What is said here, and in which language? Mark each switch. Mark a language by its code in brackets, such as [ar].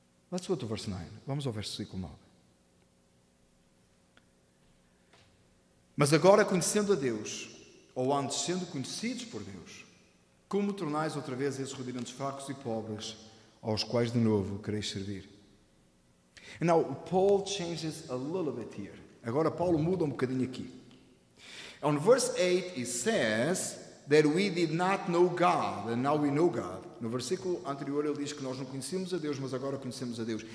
[en] Let's go to verse 9. [pt] Vamos ao versículo 9. Mas agora, conhecendo a Deus, ou antes sendo conhecidos por Deus, como tornais outra vez esses rudimentos fracos e pobres, aos quais de novo quereis servir? [en] And now, Paul changes a little bit here. [pt] Agora, Paulo muda bocadinho aqui. [en] On verse 8, he says that we did not know God, and now we know God. [pt] No versículo anterior, ele diz que nós não conhecíamos a Deus, mas agora conhecemos a Deus.